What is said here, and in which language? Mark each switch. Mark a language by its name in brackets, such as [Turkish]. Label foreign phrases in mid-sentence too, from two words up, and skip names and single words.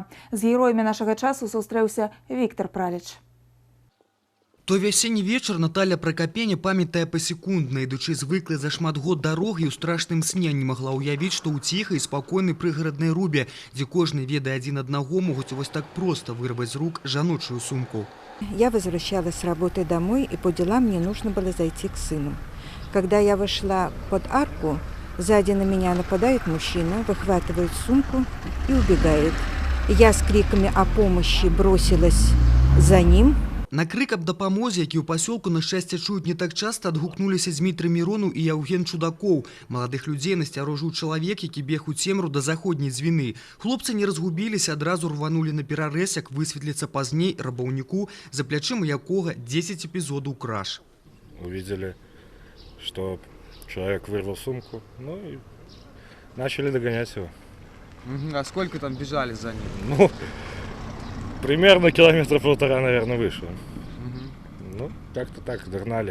[Belarusian] З героямі нашага часу сустрэўся Віктор Праліч. Той вясенні вечар Наталя Пракапеня памятае пасекундна, ідучы звыклай за шмат год дарогі ў страшным сне не магла ўявіць, што ў ціхай і спакойнай прыгараднай Рубе, дзе кожны ведае адзін аднаго, могуць вось так проста вырваць з рук жаночую сумку. [Russian] Я возвращалась с работы домой, и по делам мне нужно было зайти к сыну. Когда я вошла под арку, сзади на меня нападает мужчина, выхватывает сумку и убегает. Я с криками о помощи бросилась за ним. [Belarusian] На крык аб дапамозе, які ў пасёлку, на шчасце, чуюць не так часта, адгукнуліся Змітрый Міронаў і Яўген Чудакоў. Маладых людзей насцярожыў чалавек, які бег у цемру да заходняй звіны. Хлопцы не разгубіліся, адразу рванулі на перарэз, як высветліцца пазней рабаўніку, за плячыма якога 10 эпізодаў краж. [Russian] Увидели, что человек вырвал сумку, ну и начали догонять его. А сколько там бежали за ним? Ну, примерно километра полтора, наверное, выше. Ну, как-то так, догнали.